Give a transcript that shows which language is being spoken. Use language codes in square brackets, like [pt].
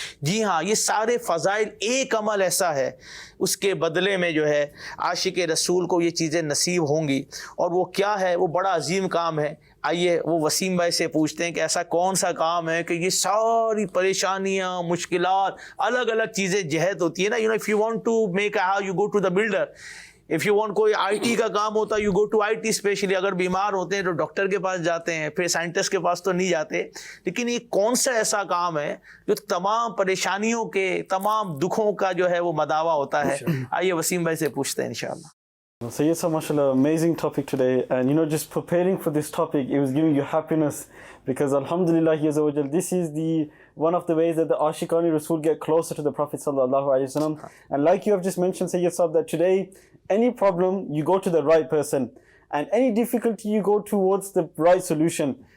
[ur] جی ہاں، یہ سارے فضائل، ایک عمل ایسا ہے اس کے بدلے میں جو ہے عاشق رسول کو یہ چیزیں نصیب ہوں گی. اور وہ کیا ہے؟ وہ بڑا عظیم کام ہے. آئیے وہ وسیم بھائی سے پوچھتے ہیں کہ ایسا کون سا کام ہے کہ یہ ساری پریشانیاں، مشکلات، الگ الگ چیزیں جہت ہوتی ہے نا. [en] You know if you want to make a house you go to the builder. If you want, [ur] کوئی آئی ٹی کا کام ہوتا ہے [en] You go to I T especially. [ur] اگر بیمار ہوتے ہیں تو ڈاکٹر کے پاس جاتے ہیں، پھر سائنٹسٹ کے پاس تو نہیں جاتے. لیکن یہ کون سا ایسا کام ہے جو تمام پریشانیوں کے، تمام دکھوں کا جو ہے وہ مداوا ہوتا ہے؟ آئیے وسیم بھائی سے پوچھتے ہیں انشاءاللہ. [en] Sayyid sir, mashallah, amazing topic today, and you know, just preparing for this topic, it was giving you happiness, because alhamdulillah, this is one of the ways that the Ashiqani Rasul get closer to the Prophet sallallahu alaihi wasallam. And like you have just mentioned, Sayyid sir, that today any problem you go to the right person, and any difficulty you go towards the right solution.